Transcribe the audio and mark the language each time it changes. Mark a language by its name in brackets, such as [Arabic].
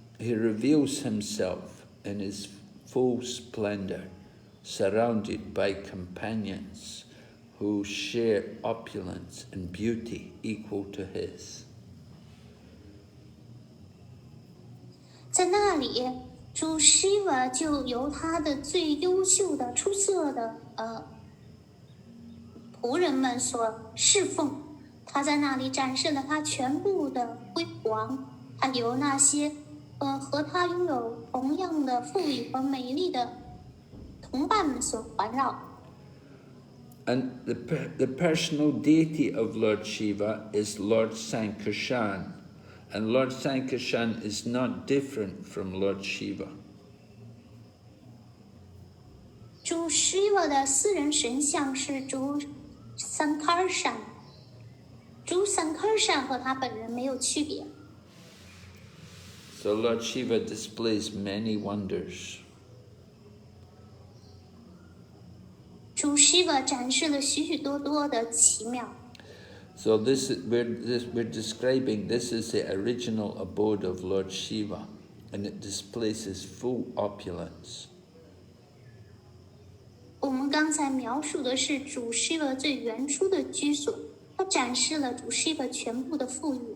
[English] He reveals himself in his full splendor, surrounded by companions who share opulence and beauty equal to his. [Chinese] 在那里，主 Shiva 就由他的最优秀的、出色的仆人们所侍奉。他在那里展示了他全部的辉煌，他由那些和他拥有同样的富裕和美丽的同伴们所环绕。 [English] And the personal deity of Lord Shiva is Lord Sankarshan. And Lord Sankarshan is not different from Lord Shiva. [Chinese] 主 Shiva 的私人神像是主 Sankarshan， 主 Sankarshan 和他本人没有区别。 [English] So Lord Shiva displays many wonders. [Chinese] 主 Shiva 展示了许许多多的奇妙。 [English] So we're describing this is the original abode of Lord Shiva, and it displays his full opulence. [Chinese] 我们刚才描述的是主 Shiva 最原初的居所，它展示了主 Shiva 全部的富裕。